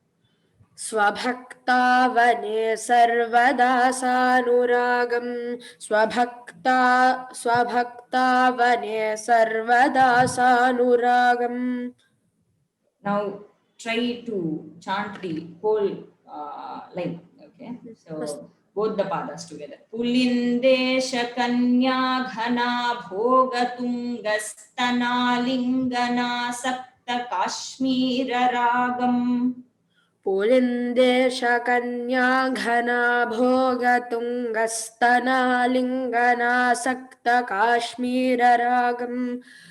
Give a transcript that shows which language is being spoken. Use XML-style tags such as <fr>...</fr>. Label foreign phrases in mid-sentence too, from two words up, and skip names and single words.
<sa>Swabhaktavane sarvada sanuragam. Swabhaktavane sarvada sanuragam.</sa> <en>Now try to chant the whole line. Okay, so both the padas together.</en> <sa>Pulindesha kanya ghana bhogatunga stanalingana sakta kashmira ragam. Pulindesha kanya ghana bhogatunga stanalingana sakta kashmira ragam.</sa>